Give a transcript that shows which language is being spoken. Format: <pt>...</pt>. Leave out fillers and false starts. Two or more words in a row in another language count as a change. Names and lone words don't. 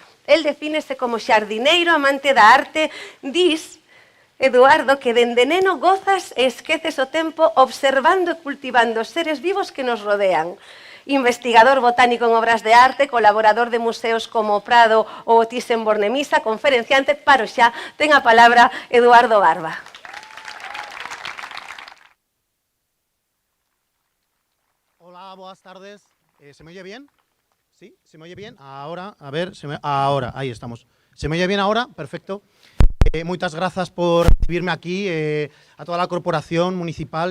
<gl>El defínese como xardineiro, amante da arte, dis Eduardo, que dende neno gozas e esqueces o tempo observando e cultivando os seres vivos que nos rodean. Investigador botánico en obras de arte, colaborador de museos como o Prado ou o Thyssen-Bornemisza, conferenciante, paro xa, ten a palabra Eduardo Barba.</gl> <es>Hola, buenas tardes. ¿Se me oye bien? ¿Sí? ¿Se me oye bien? Ahora, a ver, ahora, ahí estamos. ¿Se me oye bien ahora? Perfecto. Muchas gracias por recibirme aquí, a toda la corporación municipal.</es>